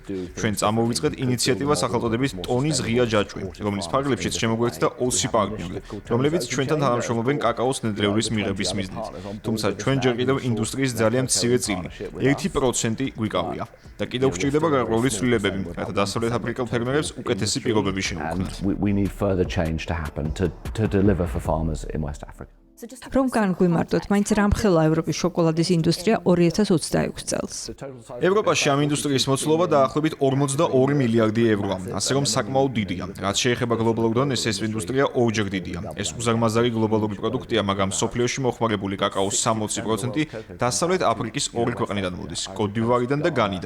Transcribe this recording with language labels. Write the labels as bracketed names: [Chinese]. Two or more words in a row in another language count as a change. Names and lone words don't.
[Georgian] ჩვენ წამოვიწყეთ ინიციატივა სახელწოდებით ტონის ღია ჯაჭვი, რომლის ფარგლებშიც შემოგვერთდა 20 პარტნიორი, რომლებიც ჩვენთან თანამშრომლობენ კაკაოს ნედლეულის მიღების მიზნით. თუმცა ჩვენ ჯერ კიდევ ინდუსტრიის ძალიან მცირე წილი, 1% გვიკავია და კიდევ გვჭირდება გარკვეული ცვლილებები, რათა დასავლეთ აფრიკელ ფერმერებს უკეთესი პირობები შეუქმნათ. [English] We need further change to happen to deliver for farmers in West Africa. [Georgian] რომ განგვიმარტოთ, მაინც რამხელა ევროპის შოკოლადის ინდუსტრია 2026 წელს. ევროპაში ამ ინდუსტრიის მოცულობა დაახლოებით 42 მილიარდი ევროა, ასე რომ საკმაოდ დიდია. რაც შეეხება გლობალურ დონეს, ეს ინდუსტრია ორჯერ დიდია. ეს უზარმაზარი გლობალური პროდუქტია, მაგრამ სოფლიოში მოხმარებული კაკაოს 60% დასავლეთ აფრიკის ორი ქვეყნიდან მოდის, კოტ-დივუარიდან და განიდან.